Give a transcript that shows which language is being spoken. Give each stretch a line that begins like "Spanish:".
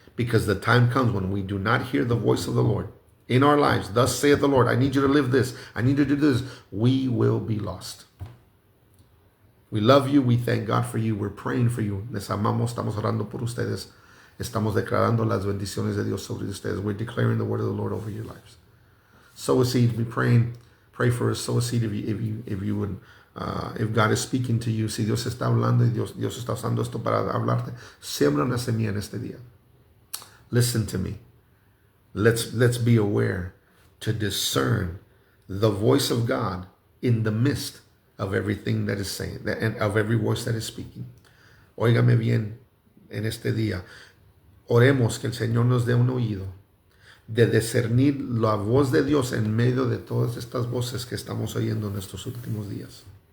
English: Because the time comes when we do not hear the voice of the Lord in our lives. Thus saith the Lord, I need you to live this. I need you to do this. We will be lost. We love you. We thank God for you. We're praying for you.
Spanish: Les amamos. Estamos orando por ustedes. Estamos declarando las bendiciones de Dios sobre ustedes.
English: We're declaring the word of the Lord over your lives. Sow a seed. Be praying. Pray for us. Sow a seed if you would. If God is speaking to you.
Spanish: Si Dios está hablando y Dios está usando esto para hablarte. Siembra una semilla en este día.
English: Listen to me. Let's be aware to discern the voice of God in the midst of everything that is saying, and of every voice that is speaking.
Spanish: Óigame bien en este día. Oremos que el Señor nos dé un oído de discernir la voz de Dios en medio de todas estas voces que estamos oyendo en estos últimos días.